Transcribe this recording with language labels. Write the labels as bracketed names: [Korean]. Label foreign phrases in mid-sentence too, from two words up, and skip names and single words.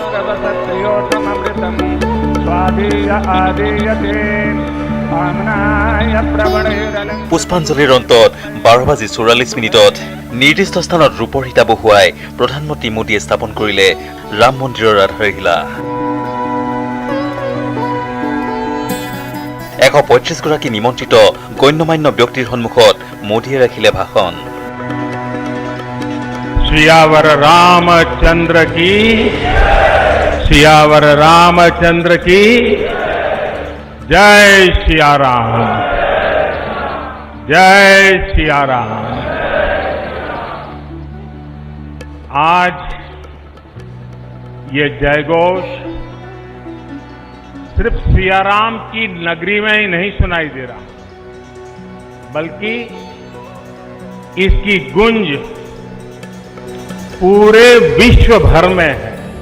[Assamese] পুষ্পাঞ্জলিৰ অন্তত 12:44 নিৰ্দিষ্ট স্থানত ৰূপৰ সীতা বহুৱাই প্ৰধানমন্ত্ৰী মোদীয়ে স্থাপন কৰিলে ৰাম মন্দিৰৰ আধাৰশিলা। 135 গৰাকী নিমন্ত্ৰিত গণ্যমান্য ব্যক্তিৰ সন্মুখত মোদীয়ে ৰাখিলে ভাষণ। [Hindi] सियावर रामचंद्र की, सियावर रामचंद्र की जय सिया राम, जय सिया राम। आज ये जयघोष सिर्फ सियाराम की नगरी में ही नहीं सुनाई दे रहा, बल्कि इसकी गूंज पूरे विश्व भर में है।